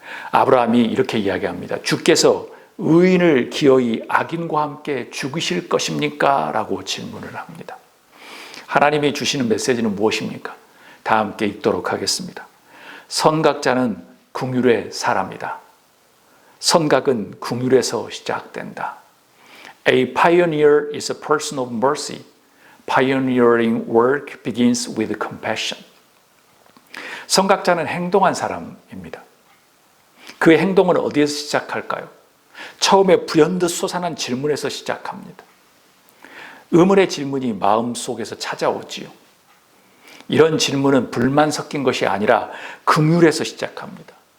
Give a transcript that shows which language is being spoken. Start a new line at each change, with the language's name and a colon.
Korean: 아브라함이 이렇게 이야기합니다. 주께서 의인을 기어이 악인과 함께 죽이실 것입니까? 라고 질문을 합니다. 하나님이 주시는 메시지는 무엇입니까? 다 함께 읽도록 하겠습니다. 선각자는 긍휼의 사람이다. 선각은 긍휼에서 시작된다.
English: A pioneer is a person of mercy. Pioneering work begins with compassion.
Korean: 선각자는 행동한 사람입니다. 그의 행동은 어디에서 시작할까요? 처음에 불현듯 솟아난 질문에서 시작합니다. 의문의 질문이 마음속에서 찾아오지요. 이런 질문은 불만 섞인 것이 아니라 긍휼에서 시작합니다.